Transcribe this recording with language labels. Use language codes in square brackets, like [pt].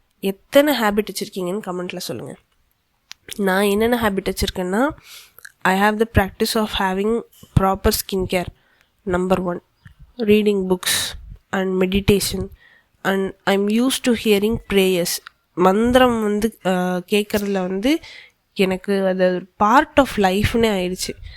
[ta] எத்தனை ஹேபிட் வச்சுருக்கீங்கன்னு கமெண்ட்டில் சொல்லுங்கள். நான் என்னென்ன habit வச்சுருக்கேன்னா, [en] I have the practice of having proper skincare. Number 1, reading books and meditation, and I'm used to hearing prayers. [ta] மந்திரம் வந்து கேட்குறதுல வந்து எனக்கு அது ஒரு [en] part of லைஃப்னே [ta] ஆயிடுச்சு.